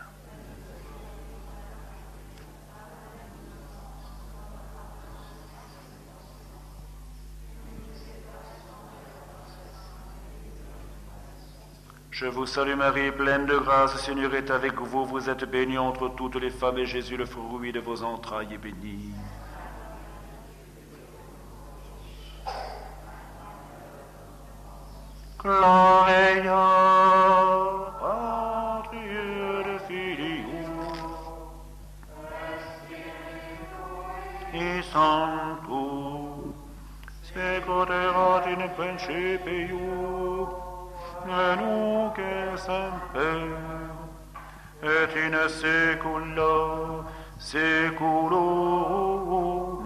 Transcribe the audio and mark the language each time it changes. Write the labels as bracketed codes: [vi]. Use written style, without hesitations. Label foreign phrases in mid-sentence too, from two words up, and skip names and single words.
[fr] Je vous salue Marie, pleine de grâce, le Seigneur est avec vous. Vous êtes bénie entre toutes les femmes, et Jésus, le fruit de vos entrailles, est béni. [la] Gloria Patri et Filio et Sancto, sequerat in principio, et nunc et semper, et in saecula saeculorum.